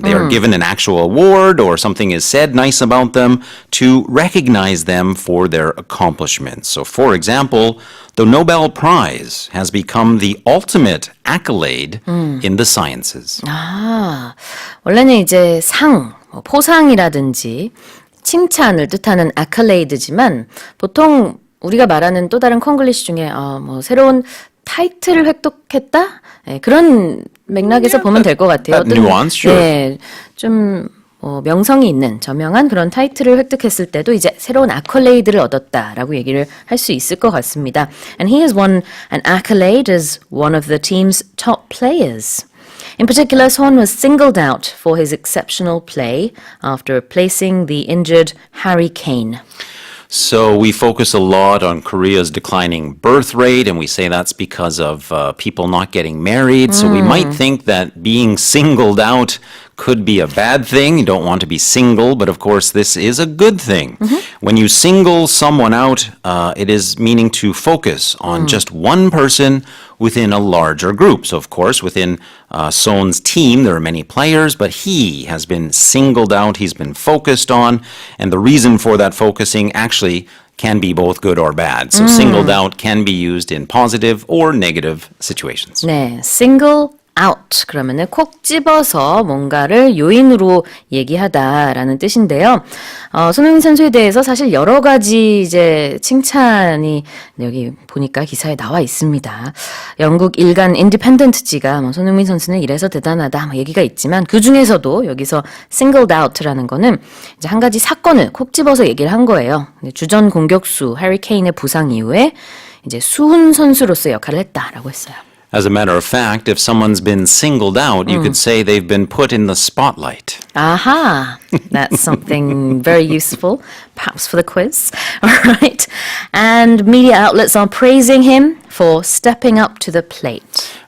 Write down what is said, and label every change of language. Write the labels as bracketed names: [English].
[English] They are given an actual award or something is said nice about them to recognize them for their accomplishments. So, for example, the Nobel Prize has become the ultimate accolade in the sciences. [Korean] 아, 원래는 이제 포상이라든지 칭찬을 뜻하는 accolade지만 보통 우리가 말하는 또 다른 콩글리시 중에 새로운 타이틀을 획득했다? 네, 그런 맥락에서 보면 될 것 같아요. [English] That nuance, sure. [Korean] 네, 좀 명성이 있는 저명한 그런 타이틀을 획득했을 때도 이제 새로운 accolades를 얻었다라고 얘기를 할 수 있을 것 같습니다. [English] And he has won an accolade as one of the team's top players. In particular, Son was singled out for his exceptional play after replacing the injured Harry Kane. So we focus a lot on Korea's declining birth rate, and we say that's because of people not getting married. So we might think that being singled out could be a bad thing. You don't want to be single, but of course this is a good thing. When you single someone out, it is meaning to focus on just one person within a larger group. So of course within Son's team there are many players, but he has been singled out, he's been focused on, and the reason for that focusing actually can be both good or bad. So singled out can be used in positive or negative situations. [Korean] 네, single out 그러면은 콕 집어서 뭔가를 요인으로 얘기하다라는 뜻인데요. 손흥민 선수에 대해서 사실 여러 가지 이제 칭찬이 여기 보니까 기사에 나와 있습니다. 영국 일간 인디펜던트지가 손흥민 선수는 이래서 대단하다 얘기가 있지만 그 중에서도 여기서 singled out라는 거는 이제 한 가지 사건을 콕 집어서 얘기를 한 거예요. 주전 공격수 해리 케인의 부상 이후에 이제 수훈 선수로서 역할을 했다라고 했어요. [English] As a matter of fact, if someone's been singled out, you could say they've been put in the spotlight. Aha, that's something very useful, perhaps for the quiz. All right. And media outlets are praising him for stepping up to the plate.